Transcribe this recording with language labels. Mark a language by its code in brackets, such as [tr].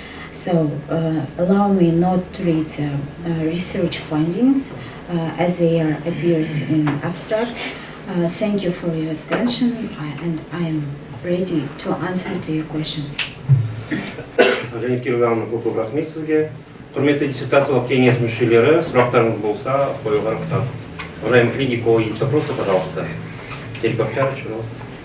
[en] So allow me not to read the research findings as they appears in abstract. Thank you for your attention, and I am ready to answer to your questions. [kk] Жанерке Ерлановна, көп рахмет сізге. Құрметті диссертациялық кеңес мүшелері, сұрақтарыңыз болса, қоюға рұқсат. [ru] Уважаемый коллеги, у кого есть вопросы, пожалуйста. Теперь Бахчарович, пожалуйста.